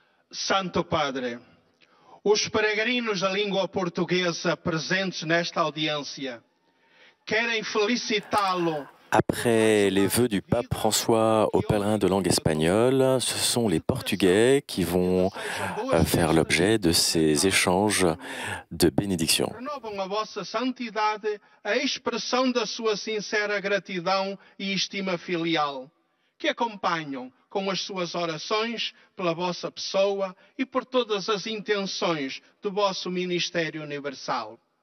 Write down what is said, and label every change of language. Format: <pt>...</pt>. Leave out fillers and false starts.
<pt>Santo Padre, os peregrinos da língua portuguesa presentes nesta audiência querem felicitá-lo.</pt> <fr>Après les vœux du pape François aux pèlerins de langue espagnole, ce sont les Portugais qui vont faire l'objet de ces échanges de bénédiction.</fr> <pt>Renovam a vossa santidade a expressão da sua sincera gratidão e estima filial, que acompanham com as suas orações pela vossa pessoa e por todas as intenções do vosso ministério universal.</pt>